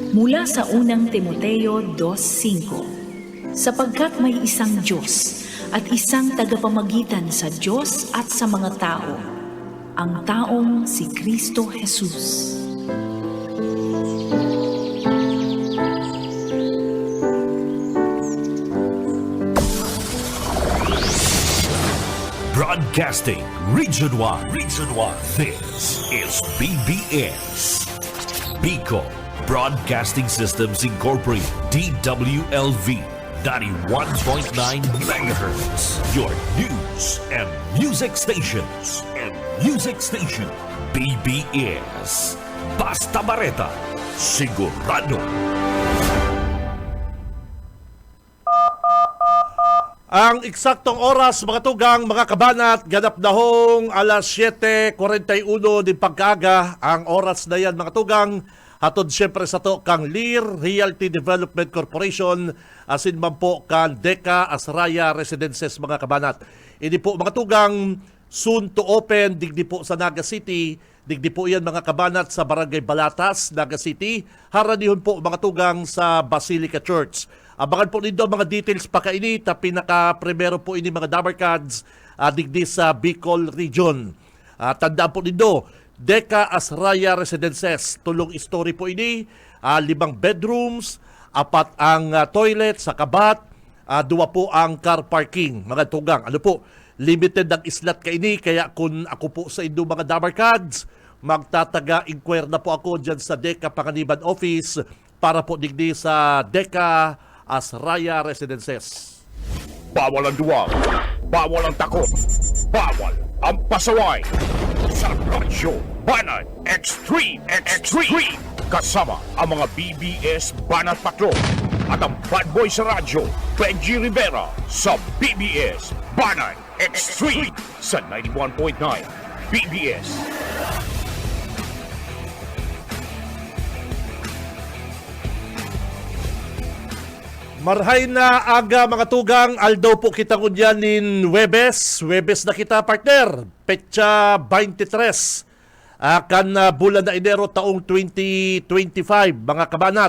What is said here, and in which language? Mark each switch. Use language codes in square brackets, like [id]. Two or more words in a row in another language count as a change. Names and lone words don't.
[tl] Mula sa unang Timoteo 2:5, sapagkat may isang Diyos at isang tagapamagitan sa Diyos at sa mga tao, ang taong si Kristo Jesus. [en] Broadcasting Region 1. This is BBS. Bicol Broadcasting Systems Incorporated. DWLV 91.9 MHz. Your news and music stations. [bik] BBS. Basta Bareta. Sigurado. Ang eksaktong oras, mga tugang, mga kabanat, ganap na hong alas 7:41 din pagkaaga. Ang oras na yan, mga tugang, hatod siyempre sa to kang Lear Realty Development Corporation, asin man po kang Deca Asraya Residences, mga kabanat. Ini po, mga tugang, [en] soon to open, [bik] digdi po sa Naga City, digdi po yan, mga kabanat, sa Barangay Balatas, Naga City, haranihon po, mga tugang, sa Basilica Church. Abangan po nito mga details pa kaini, ta pinaka-primero po ini mga Dabarkads digdi sa Bicol Region. Tandaan po nito, Deca Asraya Residences, tulong story po ini, 5 bedrooms, 4 ang toilet sa kabat, 2 po ang [en] car parking, [bik] mga tugang. Ano po, limited ang islat kaini, kaya kung ako po sa inyo mga Dabarkads, magtataga-inquire na po ako dyan sa Deca Panganiban Office para po digdi sa Deca Asraya Residences. [tl] Bawal ang duwag, bawal ang takot, bawal ang pasaway. Sa Radyo Banat Extreme kasama ang mga BBS Banat Patrol at ang [en] bad boy [tl] sa radyo, Benji Rivera sa BBS Banat Extreme sa 91.9 BBS. [bik] Marhay na aga, mga tugang, aldaw po kita kunyan nin Webes na kita, partner, petsa 23, akan bulan na Enero taong 2025, mga kabanat.